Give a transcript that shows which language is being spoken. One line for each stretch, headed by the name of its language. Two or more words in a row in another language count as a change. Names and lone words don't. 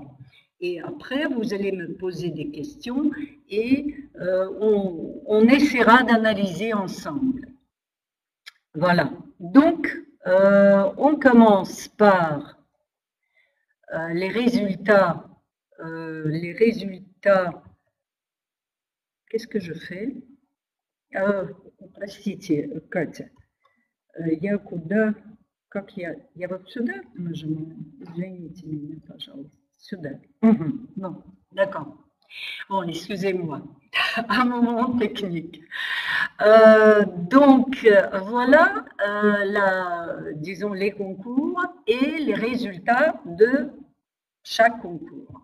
French: Et après, vous allez me poser des questions et on essaiera d'analyser ensemble. Voilà. Donc, on commence par les résultats. Qu'est-ce que je fais?
Russian: Простите, Катя, я куда, как я вот сюда нажимаю? Извините меня, пожалуйста,
French: sud. Non, d'accord. Bon, excusez-moi, un moment technique. Donc, voilà, disons, les concours et les résultats de chaque concours.